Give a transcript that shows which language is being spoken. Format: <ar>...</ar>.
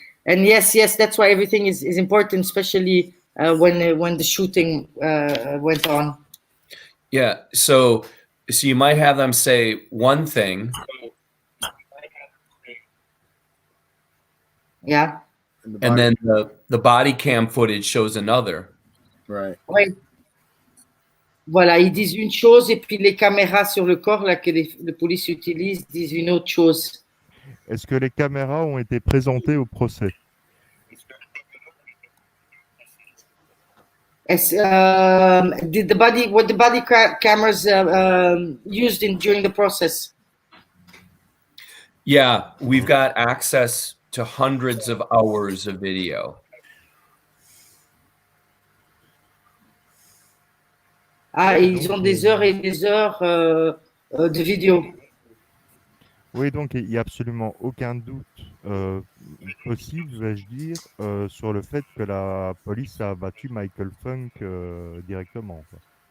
<en>And yes, that's why everything is important, especially when the shooting went on. Yeah. So you might have them say one thing, Yeah. and then the body cam footage shows another. Right.</en> <fr>Oui. Voilà, ils disent une chose et puis les caméras sur le corps là que les polices utilisent disent une autre chose. Est-ce que les caméras ont été présentées au procès?</fr> <en>Did the body cameras used during the process? Yeah, we've got access to hundreds of hours of video.</en> <fr>Ah, et ils ont des heures et des heures de vidéo. Oui, donc il n'y a absolument aucun doute possible, vais-je dire, sur le fait que la police a abattu Michael Funk directement, quoi.</fr>